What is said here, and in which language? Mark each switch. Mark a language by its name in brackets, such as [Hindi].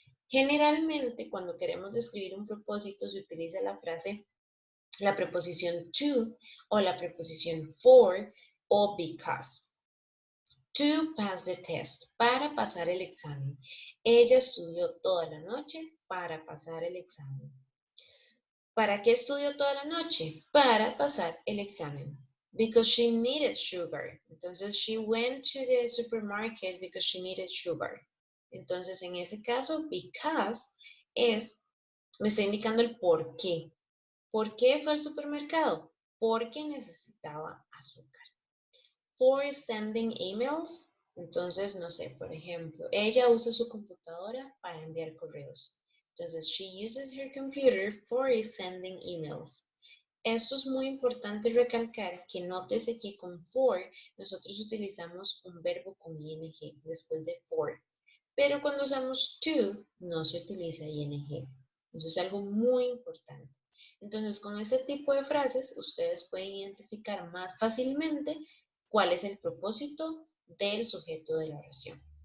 [Spanish] Generalmente, cuando queremos describir un propósito, se utiliza la preposición to o la preposición for o because. [English] To pass the test, [Spanish] para pasar el examen. Ella estudió toda la noche para pasar el examen. ¿Para qué estudió toda la noche? Para pasar el examen. [English] Because she needed sugar. Entonces, she went to the supermarket because she needed sugar. [Spanish] Entonces, en ese caso, because me está indicando el por qué. ¿Por qué fue al supermercado? Porque necesitaba azúcar. [English] For sending emails, [Spanish] entonces, no sé, por ejemplo, ella usa su computadora para enviar correos. [English] Entonces, she uses her computer for sending emails. [Spanish] Esto es muy importante recalcar que nótese que con for nosotros utilizamos un verbo con ing después de for. Pero cuando usamos to no se utiliza ing. Eso es algo muy importante. Entonces, con ese tipo de frases, ustedes pueden identificar más fácilmente cuál es el propósito del sujeto de la oración.